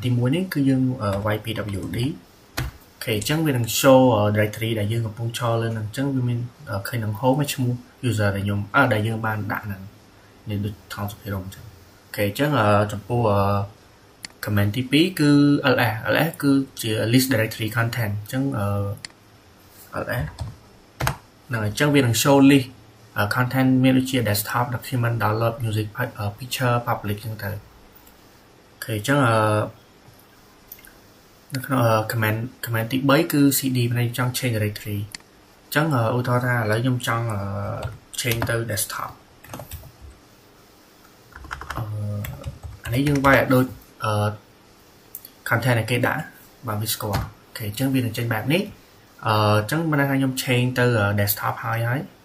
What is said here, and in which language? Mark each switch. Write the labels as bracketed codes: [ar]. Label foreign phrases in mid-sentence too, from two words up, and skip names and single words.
[km] ទី1នេះគឺយើងវាយ pwd អូខេអញ្ចឹងវានឹង show directory ដែលយើងកំពុងឈរលើនឹងអញ្ចឹងវាមានឃើញនឹង home ហើយឈ្មោះ user ដែលខ្ញុំដែលយើងបានដាក់ហ្នឹងនេះដូចថងសុភិរមអញ្ចឹងអូខេអញ្ចឹងចំពោះ command ទី2គឺ ls គឺជា [en] list directory content [km] អញ្ចឹងls ហ្នឹងអញ្ចឹងវានឹង [en] show list content [km] មានដូចជា [en] desktop document download music picture public [km] អញ្ចឹងទៅអូខេអញ្ចឹង នៅក្នុង command ទី3គឺ cd ផ្នែកចង់ [en] change directory [km] អញ្ចឹងឧទាហរណ៍ថាឥឡូវខ្ញុំចង់ change ទៅ desktop អានេះយើងវាយឲ្យដូចcontent ដែលគេដាក់បាទវាស្គាល់អូខេអញ្ចឹងវានឹងចេញបែបនេះអញ្ចឹងមិនថាខ្ញុំ change ទៅ desktop ហើយអូ